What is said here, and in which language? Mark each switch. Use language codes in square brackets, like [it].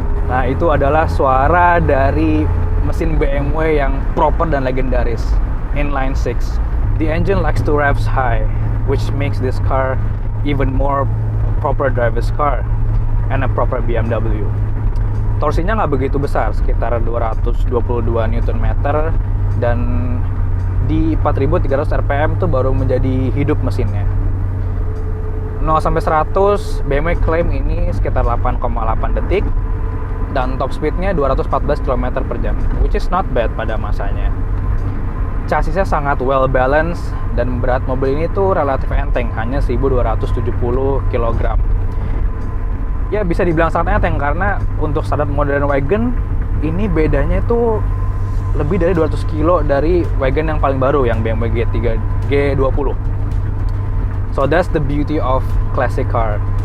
[id] Nah, itu adalah suara dari mesin BMW yang proper dan legendaris, inline 6. [en] The engine likes to revs high, which makes this car even more proper driver's car and a proper BMW. [id] Torsinya nggak begitu besar, sekitar 222 Nm, dan di 4300 rpm tuh baru menjadi hidup mesinnya. 0-100 BMW klaim ini sekitar 8,8 detik dan top speednya 214 km per jam, [en] which is not bad [id] pada masanya. Chassisnya sangat well balanced dan berat mobil ini tuh relatif enteng, hanya 1270 kg. Ya, bisa dibilang sangat enteng karena untuk standar modern wagon ini bedanya itu lebih dari 200 kilo dari wagon yang paling baru yang BMW G20. [en] So that's the beauty of classic car.